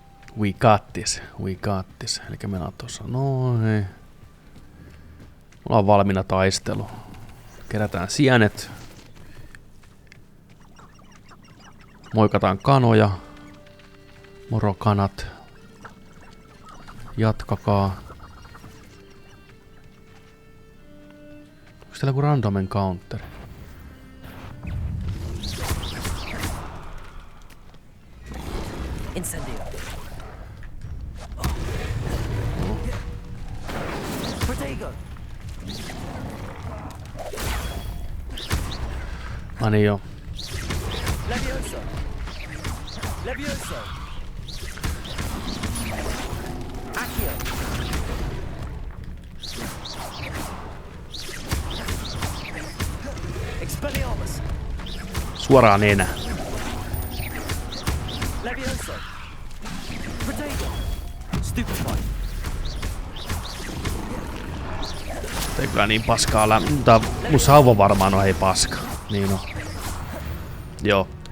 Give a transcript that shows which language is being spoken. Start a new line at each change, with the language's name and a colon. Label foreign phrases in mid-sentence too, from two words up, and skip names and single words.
English: We got this.
Finnish: Elikkä meillä on tossa noin. Mulla on valmiina taistelu. Kerätään sienet. Moikataan kanoja. Moro kanat. Jatkakaa. Onko täällä joku
English: random encounter?
Finnish: Incendio. Protego. Ani joo. Levioso. Levioso. Accio. Expelliarmus. Suoraan enää. Levioso. Protego. Stupefy. Ei kyllä niin paskaa mutta mun sauva varmaan on ei paska. Niin on. Joo.